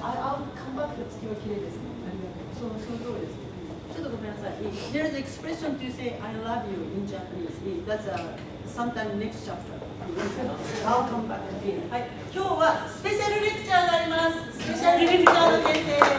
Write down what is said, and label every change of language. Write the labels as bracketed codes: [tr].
[en] I'll come back [ja] の月は綺麗ですね。ありがとう。その通りです。ちょっとごめんなさい。 [en] There is an expression to say I love you in Japanese. That's sometime next chapter. I'll come back again. [ja] はい。今日はスペシャルレクチャーがあります。スペシャルレクチャーの先生。